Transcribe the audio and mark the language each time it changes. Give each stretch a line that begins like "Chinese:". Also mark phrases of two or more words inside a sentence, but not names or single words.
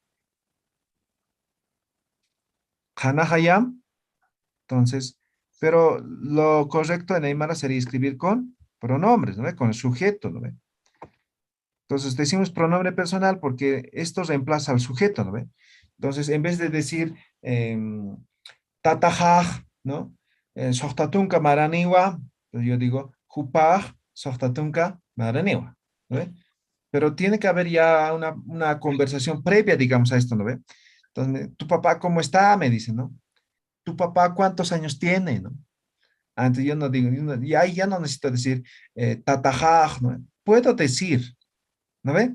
Spanish: Hanahayam, entonces, pero lo correcto en Aymara sería escribir con pronombres, ¿no ve? Con el sujeto, ¿no ve? Entonces, decimos pronombre personal porque esto reemplaza al sujeto, ¿no ve? Entonces, en vez de decir tatajaj, ¿no?
Aymara: Sohtatunka maraniwa,
Spanish: pues yo digo
Aymara: jupaj, sohtatunka maraniwa,
Spanish: ¿no ve? Pero tiene que haber ya una conversación previa, digamos, a esto, ¿no ve? Entonces, ¿tu papá cómo está? Me dice, ¿no? ¿Tu papá cuántos años tiene, no? Antes yo no digo, y ahí ya no necesito decir tatajaj, ¿no? Puedo decir, ¿no ve?